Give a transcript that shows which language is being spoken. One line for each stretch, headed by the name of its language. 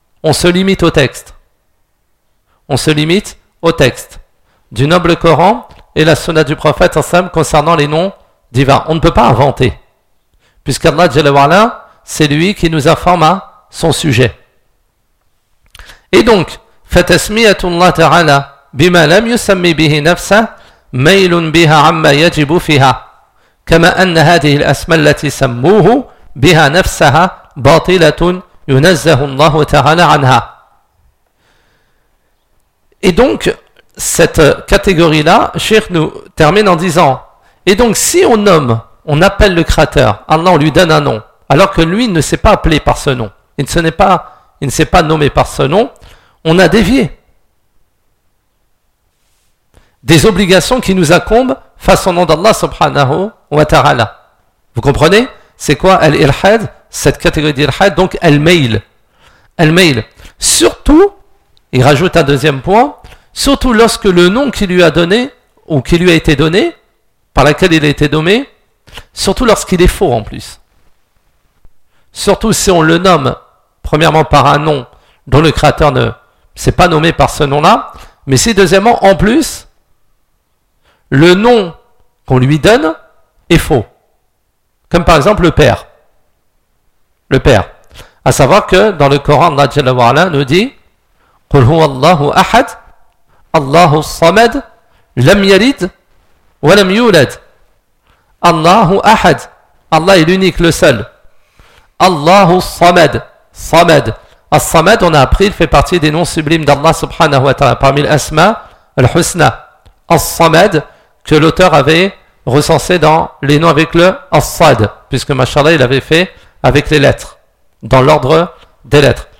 French: On se limite au texte. On se limite au texte du noble Coran et la sunna du prophète ensemble concernant les noms divins. On ne peut pas inventer. Puisqu'Allah, Jalla wa'ala, c'est lui qui nous informe à son sujet. Et donc,
Arabic: فَتَسْمِيَةٌ اللَّهِ تَعَالَى بِمَا لَمْ يُسَمِّي بِهِ نَفْسًا مَيْلٌ بِهَا عَمَّا يَجِبُ فِيهَا. كما أن هذه الأسماء التي سموه بها نفسها باطلة ينزه الله تعالى عنها.
French: Et donc cette catégorie là, Cheikh nous termine en disant, et donc si on nomme, on appelle le Créateur, Allah, on lui donne un nom, alors que lui ne s'est pas appelé par ce nom, il ne s'est pas nommé par ce nom, on a dévié des obligations qui nous incombent face au nom d'Allah subhanahu wa ta'ala. Vous comprenez ? C'est quoi Al-Ilhad ? Cette catégorie d'Ilhad, donc Al-Mail. Al-Mail. Surtout, il rajoute un deuxième point, surtout lorsque le nom qui lui a donné, ou qui lui a été donné, par lequel il a été nommé, surtout lorsqu'il est faux en plus. Surtout si on le nomme, premièrement par un nom dont le Créateur ne s'est pas nommé par ce nom-là, mais si deuxièmement, en plus, le nom qu'on lui donne est faux. Comme par exemple le Père. Le Père. A savoir que dans le Coran, Allah Jalla wa'ala nous dit
Arabic: قُلْ هُوَ اللَّهُ أَحَدْ اللَّهُ الصَّمَدْ لَمْ يَلِدْ وَلَمْ يُولَدْ اللَّهُ أَحَدْ.
French: Allah est l'unique, le seul.
Arabic: اللَّهُ الصَّمَدْ. صَمَدْ. الصَّمَدْ,
French: on a appris, il fait partie des noms sublimes d'Allah subhanahu wa ta'ala parmi l'asma al-husna. الصَّمَدْ, que l'auteur avait recensé dans les noms avec le As-Sad, puisque Mashallah, il avait fait avec les lettres, dans l'ordre des lettres.